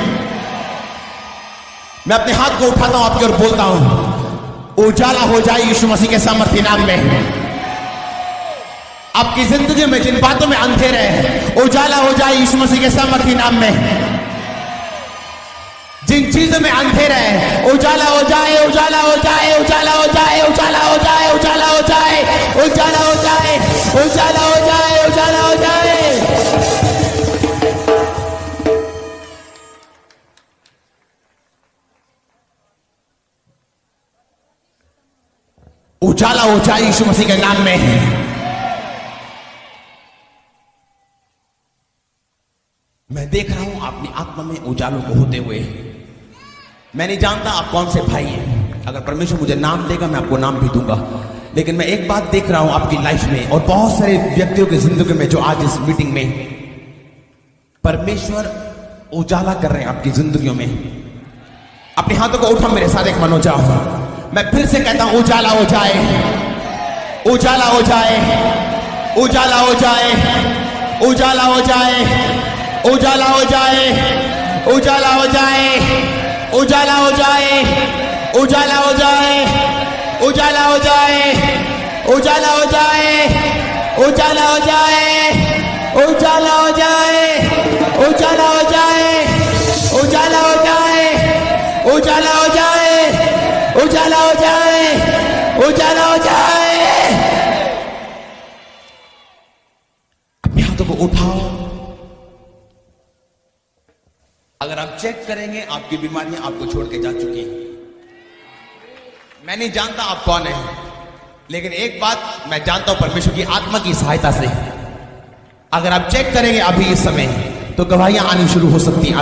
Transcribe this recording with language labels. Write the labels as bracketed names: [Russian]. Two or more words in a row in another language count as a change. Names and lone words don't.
[Hindi] मैं अपने हाथ को उठाता हूं आपकी ओर बोलता हूं, उजाला हो जाए यीशु मसीह के सामर्थ्य नाम में। आपकी जिंदगी में जिन बातों में अंधेरे है, उजाला हो जाए यीशु मसीह के सामर्थ्य नाम में। जिन चीजों में अंधेरा है, उजाला हो जाए, उजाला हो जाए, उजाला हो जाए, उजाला हो जाए, उजाला हो जाए, उजाला हो जाए, उजाला हो जाए, उजाला हो जाए। उजाला हो जाए यीशु मसीह के नाम में। मैं देख रहा हूं अपनी आत्मा में उजालों को होते हुए। मैं नहीं जानता आप कौन से भाई हैं, अगर परमेश्वर मुझे नाम देगा मैं आपको नाम भी दूंगा, लेकिन मैं एक बात देख रहा हूं आपकी लाइफ में और बहुत सारे व्यक्तियों की जिंदगी में जो आज इस मीटिंग में परमेश्वर उजाला कर रहे हैं आपकी जिंदगियों में। अपने हाथों को उठा, मेरे साथ एक मन हो जाओ। मैं फिर से कहता हूं, उजाला हो जाए, उजाला हो जाए, उजाला हो जाए, उजाला हो जाए, उजाला हो जाए, उजाला हो जाए, उजाला हो जाए, उजाला हो जाए, उजाला हो जाए, उजाला हो जाए, उजाला हो जाए, उजाला हो जाए, उजाला हो जाए, उजाला हो जाए, उजाला हो जाए, उजाला हो जाए, उजाला हो जाए। अपने हाथों को उठाओ। अगर आप चेक करेंगे आपकी बीमारियां आपको छोड़ के जा चुकी हैं। मैं नहीं जानता आप कौन हैं, लेकिन एक बात मैं जानता हूं परमेश्वर की आत्मा की सहायता से अगर आप चेक करेंगे अभी इस समय तो गवाहियां आनी शुरू हो सकती हैं।